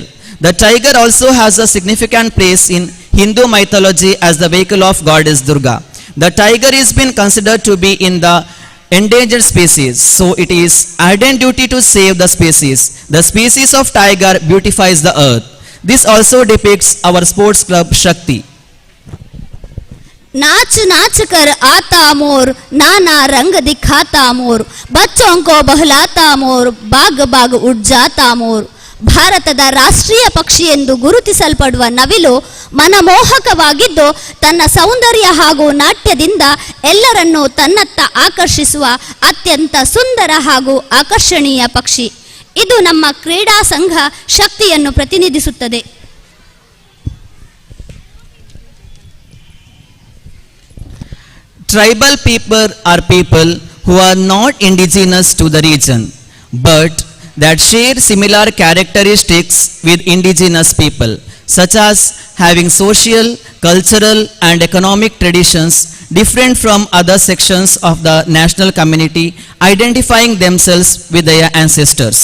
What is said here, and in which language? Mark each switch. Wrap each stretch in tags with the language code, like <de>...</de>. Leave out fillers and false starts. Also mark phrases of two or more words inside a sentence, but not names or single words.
<en>The tiger also has a significant place in Hindu mythology as the vehicle of goddess Durga. The tiger is been considered to be in the endangered species, so it is ardent duty to save the species. The species of tiger beautifies the earth. This also depicts our sports club Shakti.</en> <hi>नाच नाच कर आता मोर, नाना रंग दिखाता मोर, बच्चों को बहलाता मोर, बाग बाग उड़ जाता मोर.</hi> <kn>ಭಾರತದ ರಾಷ್ಟ್ರೀಯ ಪಕ್ಷಿ ಎಂದು ಗುರುತಿಸಲ್ಪಡುವ ನವಿಲು ಮನಮೋಹಕವಾಗಿದ್ದು ತನ್ನ ಸೌಂದರ್ಯ ಹಾಗೂ ನಾಟ್ಯದಿಂದ ಎಲ್ಲರನ್ನೂ ತನ್ನತ್ತ ಆಕರ್ಷಿಸುವ ಅತ್ಯಂತ ಸುಂದರ ಹಾಗೂ ಆಕರ್ಷಣೀಯ ಪಕ್ಷಿ. ಇದು ನಮ್ಮ ಕ್ರೀಡಾ ಸಂಘ ಶಕ್ತಿಯನ್ನು ಪ್ರತಿನಿಧಿಸುತ್ತದೆ.</kn> <en>Tribal people are people who are not indigenous to the region, but that share similar characteristics with indigenous people, such as having social, cultural, and economic traditions different from other sections of the national community, identifying themselves with their ancestors.</en>